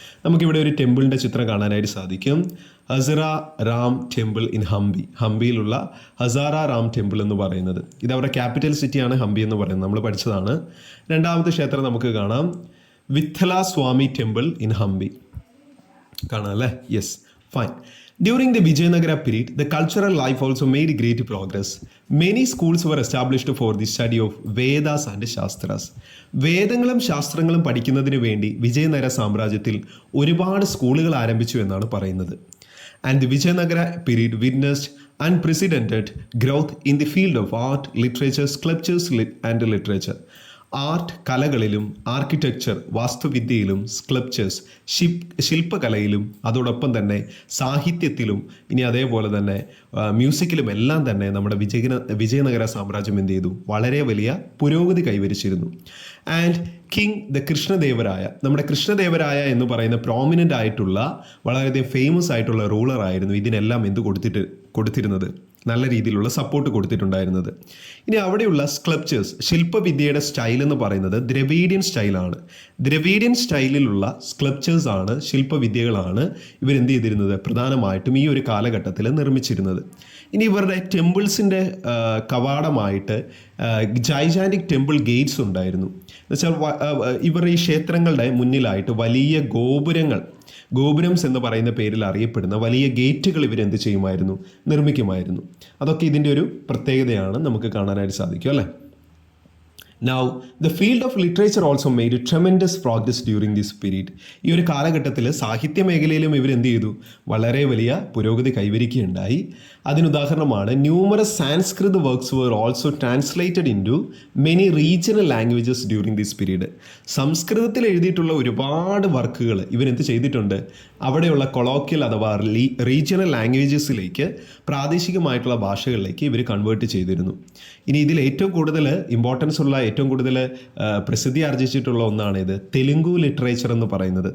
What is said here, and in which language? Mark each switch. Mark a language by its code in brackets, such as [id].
[ml] നമുക്കിവിടെ ഒരു ടെമ്പിളിൻ്റെ ചിത്രം കാണാനായിട്ട് സാധിക്കും. ഹസറ Ram temple in ഹംപിയിലുള്ള Hazara Ram temple എന്ന് പറയുന്നത്, ഇത് അവരുടെ ക്യാപിറ്റൽ സിറ്റിയാണ് ഹംപി എന്ന് പറയുന്നത്, നമ്മൾ പഠിച്ചതാണ്. രണ്ടാമത്തെ ക്ഷേത്രം നമുക്ക് കാണാം, വിത്തല സ്വാമി ടെമ്പിൾ ഇൻ ഹംപി. കാണാം അല്ലേ? Yes, fine. [en] During the Vijayanagara period, the cultural life also made great progress. Many schools were established for the study of Vedas and Shastras. [ml] വേദങ്ങളും ശാസ്ത്രങ്ങളും പഠിക്കുന്നതിന് വേണ്ടി വിജയനഗര സാമ്രാജ്യത്തിൽ ഒരുപാട് സ്കൂളുകൾ ആരംഭിച്ചു എന്നാണ് പറയുന്നത്. [en] And the Vijayanagara period witnessed unprecedented growth in the field of art, literature, sculptures and literature. [ml] Art കലകളിലും architecture വാസ്തുവിദ്യയിലും sculptures ശില്പകലയിലും അതോടൊപ്പം തന്നെ സാഹിത്യത്തിലും ഇനി അതേപോലെ തന്നെ മ്യൂസിക്കിലും എല്ലാം തന്നെ നമ്മുടെ വിജയനഗര സാമ്രാജ്യം എന്ത് ചെയ്തു, വളരെ വലിയ പുരോഗതി കൈവരിച്ചിരുന്നു. ആൻഡ് കിങ് ദ കൃഷ്ണദേവരായ, നമ്മുടെ കൃഷ്ണദേവരായ എന്ന് പറയുന്ന പ്രോമിനൻ്റ് ആയിട്ടുള്ള വളരെയധികം ഫേമസ് ആയിട്ടുള്ള റൂളർ ആയിരുന്നു ഇതിനെല്ലാം എന്ത് കൊടുത്തിരുന്നത്, നല്ല രീതിയിലുള്ള സപ്പോർട്ട് കൊടുത്തിട്ടുണ്ടായിരുന്നത്. ഇനി അവിടെയുള്ള സ്കൾപ്ചേഴ്സ് ശില്പവിദ്യയുടെ സ്റ്റൈൽ എന്ന് പറയുന്നത് ദ്രവീഡിയൻ സ്റ്റൈലാണ്. ദ്രവീഡിയൻ സ്റ്റൈലിലുള്ള സ്കൾപ്ചേഴ്സ് ആണ്, ശില്പവിദ്യകളാണ് ഇവരെന്ത് ചെയ്തിരുന്നത്, പ്രധാനമായിട്ടും ഈ ഒരു കാലഘട്ടത്തിൽ നിർമ്മിച്ചിരുന്നത്. ഇനി ഇവരുടെ ടെമ്പിൾസിൻ്റെ കവാടമായിട്ട് ജൈജാൻറ്റിക് ടെമ്പിൾ ഗേറ്റ്സ് ഉണ്ടായിരുന്നു. എന്നുവെച്ചാൽ ഇവരുടെ ഈ ക്ഷേത്രങ്ങളുടെ മുന്നിലായിട്ട് വലിയ ഗോപുരംസ് എന്ന് പറയുന്ന പേരിൽ അറിയപ്പെടുന്ന വലിയ ഗേറ്റുകൾ ഇവരെന്ത് ചെയ്യുമായിരുന്നു, നിർമ്മിക്കുമായിരുന്നു. അതൊക്കെ ഇതിൻ്റെ ഒരു പ്രത്യേകതയാണ്, നമുക്ക് കാണാനായിട്ട് സാധിക്കും അല്ലേ. [en] Now, the field of literature also made a tremendous progress during this period. [ml] ഈ ഒരു കാലഘട്ടത്തിൽ സാഹിത്യ മേഖലയിലും ഇവരെന്ത് ചെയ്തു, വളരെ വലിയ പുരോഗതി കൈവരിക്കുകയുണ്ടായി. അതിനുദാഹരണമാണ് [en] Numerous Sanskrit works were also translated into many regional languages during this period. [ml] സംസ്കൃതത്തിൽ എഴുതിയിട്ടുള്ള ഒരുപാട് വർക്കുകൾ ഇവരെന്ത് ചെയ്തിട്ടുണ്ട്, അവിടെയുള്ള കൊളോക്കിയൽ അഥവാ റീജിയണൽ ലാംഗ്വേജസിലേക്ക്, പ്രാദേശികമായിട്ടുള്ള ഭാഷകളിലേക്ക് ഇവർ കൺവേർട്ട് ചെയ്തിരുന്നു. ഇനി ഇതിൽ ഏറ്റവും കൂടുതൽ ഇമ്പോർട്ടൻസ് ഉള്ള, ഏറ്റവും കൂടുതൽ പ്രസിദ്ധി ആർജിച്ചിട്ടുള്ള ഒന്നാണ് ഇത് തെലുങ്കു ലിറ്ററേച്ചർ എന്ന് പറയുന്നത്.